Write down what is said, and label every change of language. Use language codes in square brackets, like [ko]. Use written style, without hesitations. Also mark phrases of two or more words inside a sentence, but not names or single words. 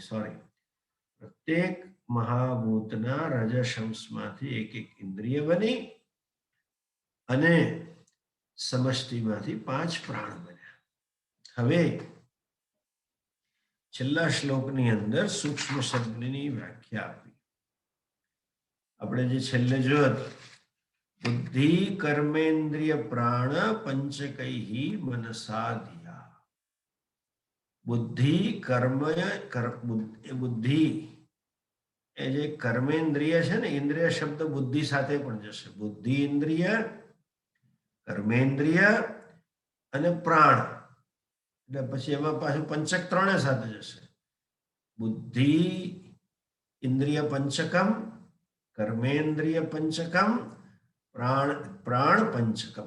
[gu] પ્રત્યેક મહાભૂતના રજસ અંશમાંથી એક એક ઇન્દ્રિય બની, અને સમષ્ટિમાંથી 5 પ્રાણ બન્યા. હવે છેલ્લા શ્લોકની અંદર સૂક્ષ્મ શબ્દની વ્યાખ્યા આપી. આપણે જે છેલ્લે જોયું [sa] बुद्धि कर्मेन्द्रिय प्राण पंचकैहि मनसा धिया। बुद्धि कर्म बुद्धि [gu] એ જે કર્મેન્દ્રિય છે ને, ઇન્દ્રિય શબ્દ બુદ્ધિ સાથે પણ જશે. બુદ્ધિ ઇન્દ્રિય, કર્મેન્દ્રિય અને પ્રાણ, એટલે પછી એમાં પાછું પંચક ત્રણે સાથે જશે. [sa] બુદ્ધિ ઇન્દ્રિય પંચકમ, કર્મેન્દ્રિય પંચકમ, પ્રાણ પંચકમ.